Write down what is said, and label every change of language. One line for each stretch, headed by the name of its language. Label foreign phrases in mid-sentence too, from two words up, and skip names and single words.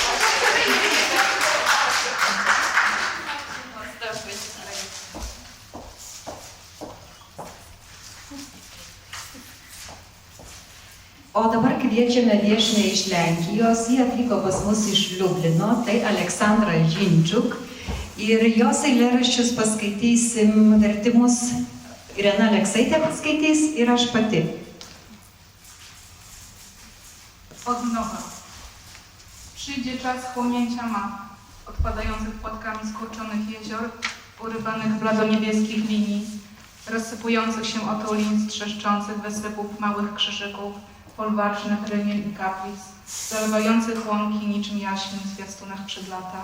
Lithuanian: O dabar kviečiame viešnią iš Lenkijos, jie atvyko pas mus iš Liublino, tai Aleksandra Žinčiuk. Ir jos eilėraščius paskaitysim, vertimus Irena Aleksaitė paskaitys ir aš pati.
Polish: Od nowa. Przyjdzie czas chłonięcia map, odpadających płatkami skurczonych jezior, urywanych bladoniebieskich linii, rozsypujących się otulin, trzeszczących wysypów małych krzyżyków, folwarcznych ryniel i kaplic, zalewających łąki niczym jaśmin w zwiastunach przed lata.